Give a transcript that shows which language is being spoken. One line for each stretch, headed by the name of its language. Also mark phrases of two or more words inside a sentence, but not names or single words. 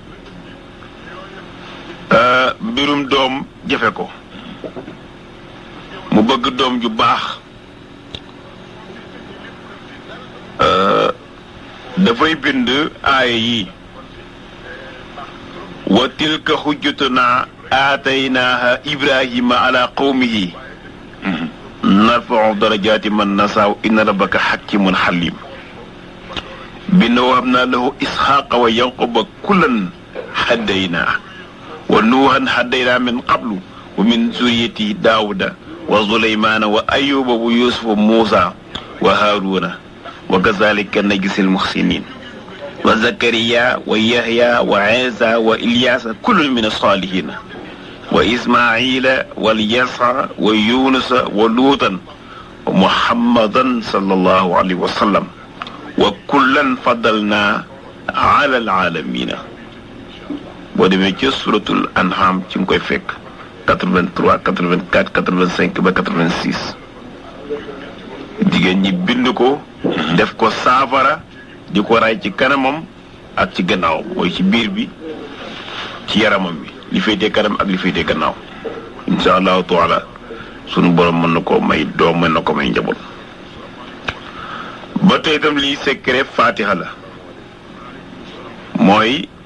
Wolof: mbirum doom jafe ko mu bëgg doom ju baax dafay bind aaya yi
Arabic: وتلك حجتنا آتيناها إبراهيم على قومه نرفع درجات من نشاء إن ربك حكيم حليم
Wolof: bind
Arabic: وهبنا له إسحاق ويعقوب كلا هدينا ونوحا هدينا من قبل ومن ذريته داوود وسليمان وأيوب ويوسف وموسى وهارون وكذلك نجزي المحسنين وزكريا ويحيى وعيسى وإلياس كل من الصالحين وإسماعيل واليسع ويونس ولوطا ومحمدا صلى الله عليه وسلم وكلا فضلنا على العالمين
Wolof: boo demee ci
Arabic: سورة الأنعام
Wolof: ci nga koy fekk 83 84 85 ba 86 jigéen ñi bind ko def ko saafara di ko raay ci kanamam ak ci gannaaw mooy ci biir bi ci yaramam bi li féetee kanam ak li féetee gannaaw
Arabic: إن شاء الله تعالى
Wolof: sunu borom mën na ko may doom mën na ko may njaboot ba tey itam lii secret fatiha la mooy